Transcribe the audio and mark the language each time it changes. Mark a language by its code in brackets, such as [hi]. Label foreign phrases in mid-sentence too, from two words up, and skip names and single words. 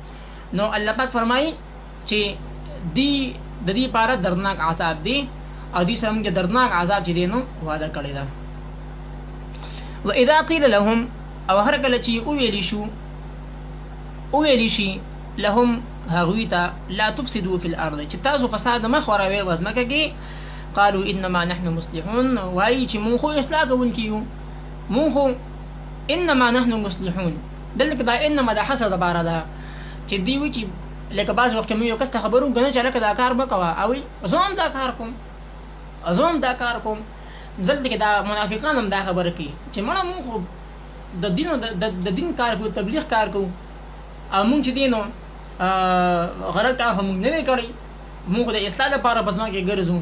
[ps] نو الله پاک فرمایي چې دی د دې لپاره دردناک عذاب دی او دې سره موږ دردناک عذاب چې دی نو وعده کړې ده. [ar] واذا قیل لهم، [ps] او هر کله چې وویلی شي لهم هغوی ته [ar] لا تفسدوا فی الارض، [ps] چې تاسو فساد مه خوروئ په ځمکه کې، [ar] قالوا انما نحن مصلحون، [ps] وایي چې مونږ خو اصلاح کوونکي یو، مونږ خو [ar] انما نحن مصلحون. [ps] دلته دا انما د حسد لپاره ده چې دوی وایي چې لکه بعض وخت موږ یو کس ته خبر وکړو چې هلکه دا کار مه کوه، او زه هم دا کار کوم. دلته کې دا منافقان هم دا خبره کوي چې مړه مونږ خو د دین کار کوو، تبلیغ کار کوو، او مونږ چې دی نو غلط کار خو مونږ نه دی کړی، مونږ خو د اصلاح لپاره په ځمکه کې ګرځو.